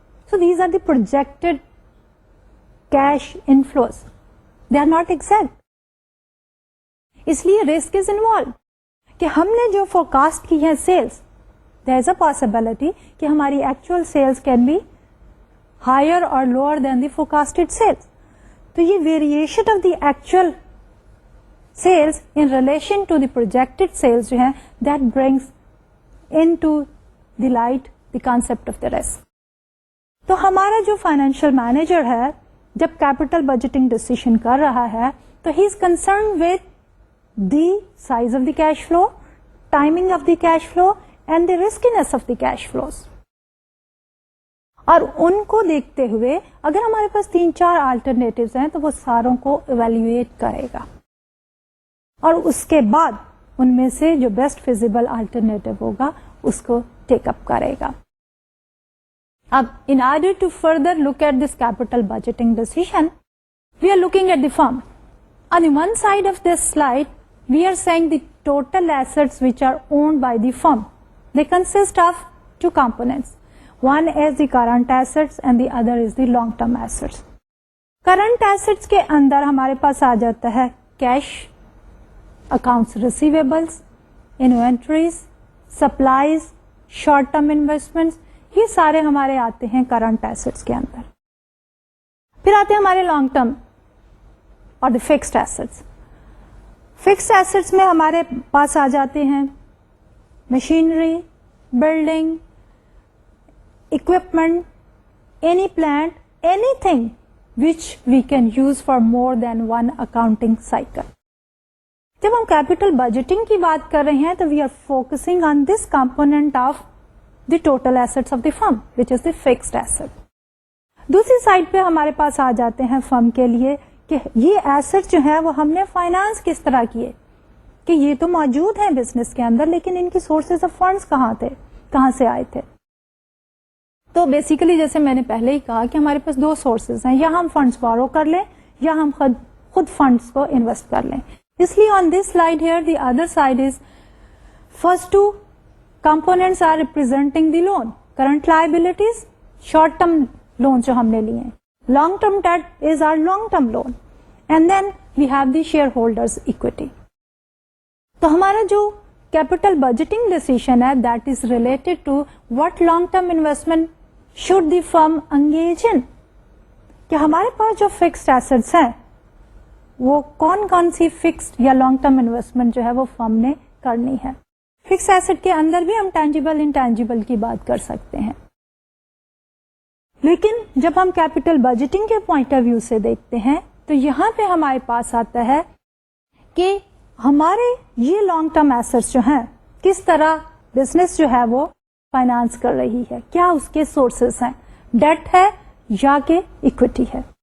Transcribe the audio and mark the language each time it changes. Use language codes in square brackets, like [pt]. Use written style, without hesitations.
[en] So these are the projected cash inflows. They are not exact. [ur] اس لیے [en] risk is involve [ur] کہ ہم نے جو [en] forecast کی ہے sales, there is a possibility [ur] کہ ہماری [en] Actual sales can be higher اور lower than the forecasted sales. [ur] تو یہ [en] Variation of the actual sales in relation to the projected sales جو ہے that brings in to the light the concept of the risk. [ur] تو ہمارا جو financial manager ہے جب کیپٹل بجٹنگ ڈسیشن کر رہا ہے تو [en] He is concern with the size of the cash flow, timing of the cash flow and the riskiness of the cash flows. [ur] اور ان کو دیکھتے ہوئے اگر ہمارے پاس 3-4 آلٹرنیٹیوز ہیں تو وہ ساروں کو ایویلویٹ کرے گا اور اس کے بعد ان میں سے جو بیسٹ فیزیبل آلٹرنیٹیو ہوگا اس کو ٹیک اپ کرے گا. [en] اب in order to further look at this capital budgeting decision, we are looking at the firm. On the one side of this slide, we are saying the total assets which are owned by the firm. They consist of 2 components. One is the current assets and the other is the long-term assets. [ur] Current assets کے اندر ہمارے پاس آ جاتا ہے cash, accounts receivables, inventories, supplies, short-term investments. یہ سارے ہمارے آتے ہیں current assets کے اندر. پھر آتے ہیں ہمارے لانگ ٹرم اور the fixed assets. [en] fixed assets [ur] میں ہمارے پاس آ جاتے ہیں [en] Machinery, building, equipment, any plant, anything which we can use for more than 1 accounting cycle. [ur] جب ہم کیپٹل بجٹنگ کی بات کر رہے ہیں تو [en] We are focusing on this component of the total assets of the firm, which is the fixed asset. [ur] دوسری side پہ ہمارے پاس آ جاتے ہیں فرم کے لیے کہ یہ ایسٹ جو ہے وہ ہم نے فائنانس کس طرح کیے, کہ یہ تو موجود ہیں بزنس کے اندر لیکن ان کی سورسز آف فنڈس کہاں سے آئے تھے. تو بیسیکلی جیسے میں نے پہلے ہی کہا کہ ہمارے پاس 2 سورسز ہیں, یا ہم فنڈس بورو کر لیں یا ہم خود فنڈس کو انویسٹ کر لیں. اس لیے [en] on this slide here the other side is first 2 components are representing the loan, current liabilities, short term loans [ur] جو ہم نے لیے ہیں, [en] long term debt is our long term loan, and then we have the shareholders equity. [ur] تو ہمارا جو [en] capital budgeting decision ہے that is related to what long term investment should the firm engage in. [ur] کہ ہمارے پاس جو fixed assets ہیں وہ کون سی fixed یا long term investment جو ہے وہ firm نے کرنی ہے. فکس ایسٹ کے اندر بھی ہم ٹینجیبل انٹینجیبل کی بات کر سکتے ہیں. لیکن جب ہم کیپٹل بجٹنگ کے پوائنٹ آف ویو سے دیکھتے ہیں تو یہاں پہ ہمارے پاس آتا ہے کہ ہمارے یہ لانگ ٹرم ایسٹس جو ہیں کس طرح بزنس جو ہے وہ فائنانس کر رہی ہے, کیا اس کے سورسز ہیں, ڈیٹ ہے یا کہ اکوٹی ہے.